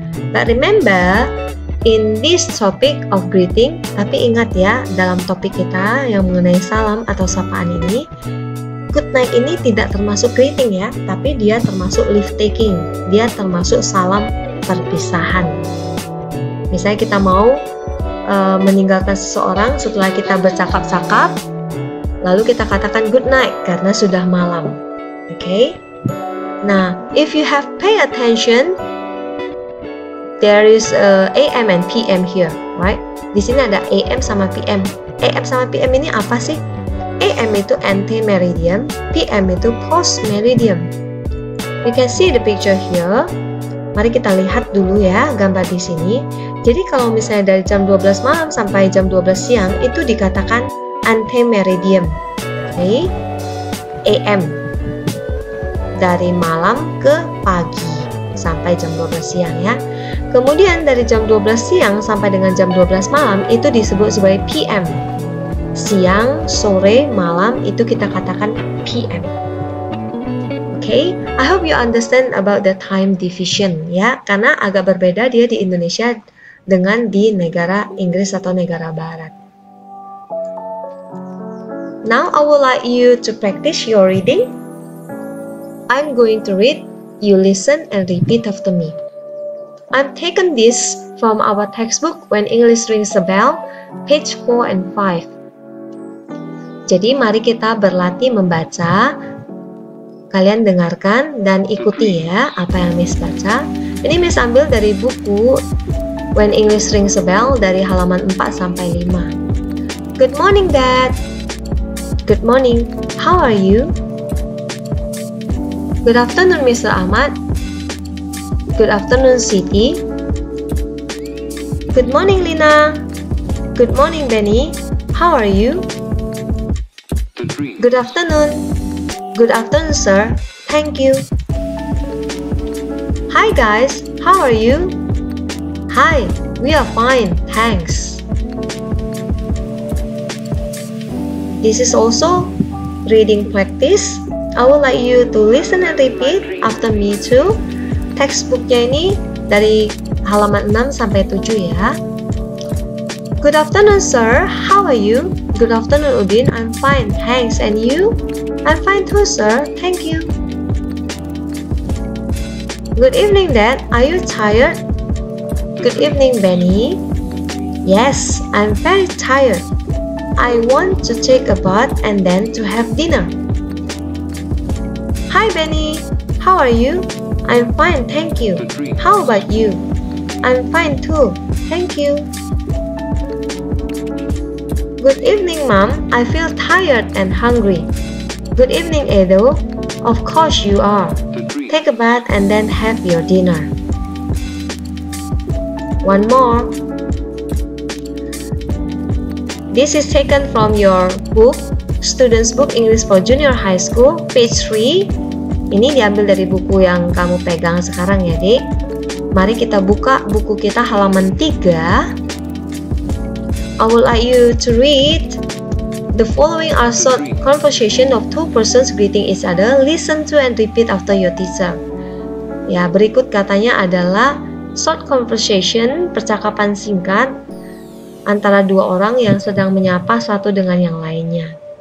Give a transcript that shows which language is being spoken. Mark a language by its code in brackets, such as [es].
[en] But remember, in this topic of greeting, [id] tapi ingat ya, dalam topik kita yang mengenai salam atau sapaan ini, good night ini tidak termasuk greeting ya, tapi dia termasuk leave taking. Dia termasuk salam perpisahan. Misalnya kita mau meninggalkan seseorang setelah kita bercakap-cakap, lalu kita katakan good night karena sudah malam. [en] Okay? Nah, if you have pay attention, there is AM and PM here, right? [id] Di sini ada AM sama PM. AM sama PM ini apa sih? AM itu ante-meridian, PM itu post-meridian. [en] You can see the picture here. [id] Mari kita lihat dulu ya gambar di sini. Jadi kalau misalnya dari jam 12 malam sampai jam 12 siang itu dikatakan ante-meridian. Okay? AM. Dari malam ke pagi sampai jam 12 siang ya. Kemudian dari jam 12 siang sampai dengan jam 12 malam itu disebut sebagai PM. Siang, sore, malam itu kita katakan PM. [en] Okay, I hope you understand about the time division [id] ya, karena agak berbeda dia di Indonesia dengan di negara Inggris atau negara Barat. [en] Now I would like you to practice your reading. I'm going to read, you listen and repeat after me. I'm taken this from our textbook When English Rings a Bell, page 4 and 5. [id] Jadi mari kita berlatih membaca. Kalian dengarkan dan ikuti ya apa yang Miss baca. Ini Miss ambil dari buku When English Rings a Bell dari halaman 4 sampai 5. [en] Good morning, Dad. Good morning. How are you? Good afternoon, Mr. Ahmad. Good afternoon, Siti. Good morning, Lina. Good morning, Benny. How are you? Good afternoon. Good afternoon, sir. Thank you. Hi, guys. How are you? Hi, we are fine. Thanks. This is also reading practice. I would like you to listen and repeat after me too. [id] Textbooknya ini dari halaman 6 sampai 7 ya. [en] Good afternoon, sir. How are you? Good afternoon, Udin. I'm fine, thanks. And you? I'm fine too, sir. Thank you. Good evening, Dad. Are you tired? Good evening, Benny. Yes, I'm very tired. I want to take a bath and then to have dinner. Hi, Benny. How are you? I'm fine, thank you. How about you? I'm fine too. Thank you. Good evening, Mom. I feel tired and hungry. Good evening, Edo. Of course you are. Take a bath and then have your dinner. One more. This is taken from your book, Students Book English for Junior High School, page 3. [id] Ini diambil dari buku yang kamu pegang sekarang ya, Dik. Mari kita buka buku kita halaman 3. [en] I would like you to read. The following are short conversation of two persons greeting each other. Listen to and repeat after your teacher. [id] Ya, berikut katanya adalah short conversation, percakapan singkat antara dua orang yang sedang menyapa satu dengan yang lainnya.